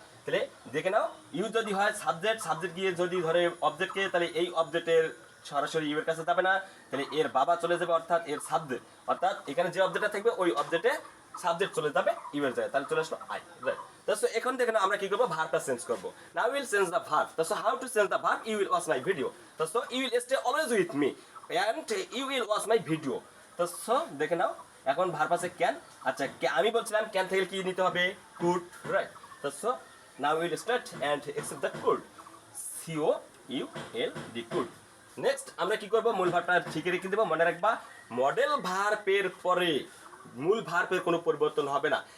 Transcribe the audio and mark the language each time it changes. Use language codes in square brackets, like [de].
[bn] তাহলে দেখে নাও, ইউ যদি হয় সাবজেক্ট, সাবজেক্ট গিয়ে যদি ধরে অবজেক্টকে, তাহলে এই অবজেক্টের সরাসরি ইউ এর কাছে যাবে না, তাহলে এর বাবা চলে যাবে, অর্থাৎ এর সাবজেক্ট, অর্থাৎ এখানে যে অবজেক্টটা থাকবে ওই অবজেক্টে সাবজেক্ট চলে যাবে ইউ এর জায়গায়, তাহলে চলে আসলো আই, রাইট। So এখন দেখেন আমরা কি করব, ভার্বটা চেঞ্জ করব। [en] Now we will change the verb. So how to change the verb? You will watch my video. So you will stay always with me and you will watch my video. [bn] So দেখে নাও, এখন verb আছে can. আচ্ছা, আমি বলছিলাম can থেকে কি নিতে হবে, could, right. [en] So now we will start and accept the could, COULD, could. [bn] Next আমরা কি করব, মূল ভার্বটা ঠিক রেখে দেব। মনে রাখবা, মডেল ভার্বের পরে মূল ভার্বের কোনো পরিবর্তন হবে না।